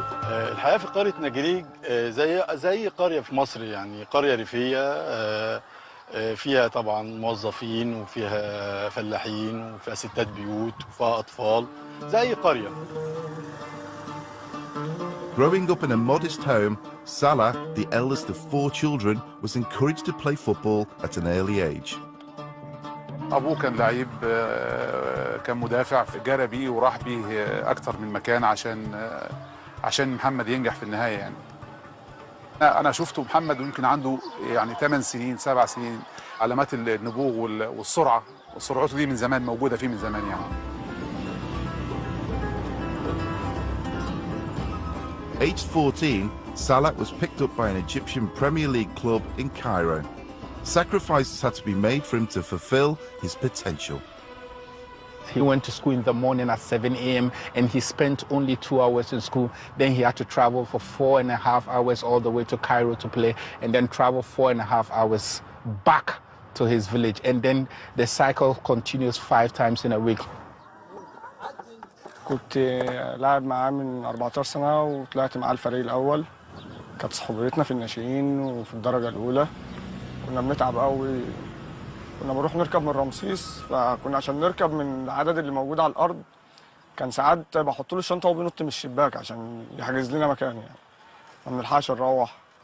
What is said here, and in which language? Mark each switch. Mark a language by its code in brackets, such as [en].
[ar] الحياة في قرية نجريج زي قرية في مصر، يعني قرية ريفية فيها طبعا موظفين وفيها فلاحين وفيها ستات بيوت وفيها أطفال زي قرية. [en] Growing up in a modest home, Salah, the eldest of 4 children, was encouraged to play football at an early age. [ar] أبوه كان لعيب، كان مدافع، جرى بيه وراح بيه أكتر من مكان عشان محمد ينجح في النهاية. يعني أنا شفته محمد ويمكن عنده يعني 8 سنين 7 سنين، علامات النبوغ والسرعة، وسرعته دي من زمان موجودة فيه من زمان يعني. [en] Aged 14, Salah was picked up by an Egyptian Premier League club in Cairo. Sacrifices had to be made for him to fulfill his potential. He went to school in the morning at 7 a.m. and he spent only 2 hours in school. Then he had to travel for 4.5 hours all the way to Cairo to play, and then travel 4.5 hours back to his village. And then the cycle continues 5 times in a week. [ar] كنت لاعب معاه من 14 سنة وطلعت معاه الفريق الأول. كانت صحوبيتنا في الناشئين وفي الدرجة الأولى. كنا بنتعب قوي. كنا بنروح نركب من رمسيس، فكنا عشان نركب من العدد اللي موجود على الأرض كان ساعات بحط له الشنطة وهو بينط من الشباك عشان يحجز لنا مكان يعني. ما بنلحقش نروح.